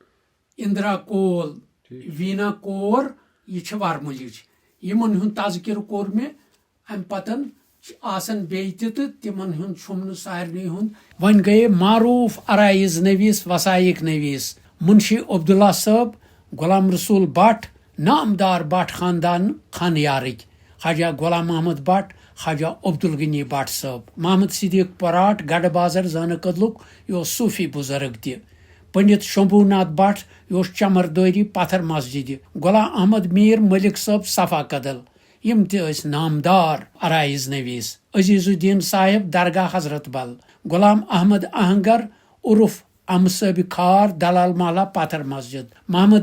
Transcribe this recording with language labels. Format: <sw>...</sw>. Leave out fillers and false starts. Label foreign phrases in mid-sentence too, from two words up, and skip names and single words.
<ks>اندرا کول ویٖنا کور یہِ چھِ ورمُلِچ یِمن ہُنٛد تذکِرٕ کوٚر مےٚ امہِ پتن چھِ آسان بیٚیہِ تہِ تہٕ تِمن ہُنٛد چھُم نہٕ سارنٕے ہُنٛد وۄنۍ گٔیے معروٗف عرایز نویٖس وسایق نویٖس منشی عبداللہ صٲب غلام رسول بٹ نامدار بٹ خاندان خانیارٕکۍ خواجہ غلام محمد بٹ خواجہ عبدالغنی بٹ صٲب محمد صدیق پراٹ گڑھ بازر زانہٕ کدلُک یہِ اوس صوٗفی بُزرگ تہِ پنڈت شمبھوٗ ناتھ بٹ یہِ اوس چمردٲری پتھر مسجدِ غلام احمد میٖر ملک صٲب صفا کدل یِم تہِ ٲسۍ نامدار عرایز نویٖس عزیز الدین صاحب درگاہ حضرت بل غلام احمد اہنگر عرف امصٲبِ خار دلال محلہ پتھر مسجد محمد</ks>